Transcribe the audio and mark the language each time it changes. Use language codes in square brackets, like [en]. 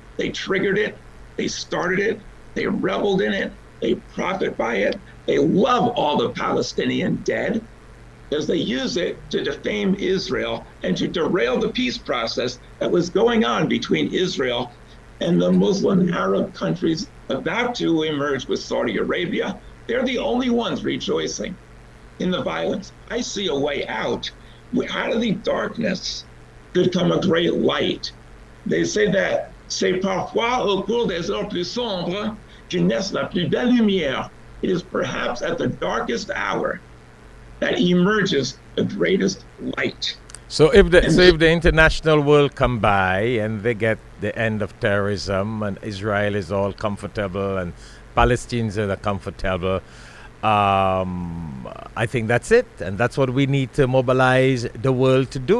[en] They triggered it, they started it, they reveled in it, they profit by it, they love all the Palestinian dead because they use it to defame Israel and to derail the peace process that was going on between Israel and the Muslim Arab countries about to emerge with Saudi Arabia. They're the only ones rejoicing in the violence. I see a way out. Out of the darkness could come a great light. They say that [fr] c'est parfois au cours des heures plus sombres que naisse la plus belle lumière. [en] It is perhaps at the darkest hour that emerges the greatest light. So if the international world come by and they get the end of terrorism and Israel is all comfortable and Palestinians are comfortable, I think that's it, and that's what we need to mobilize the world to do.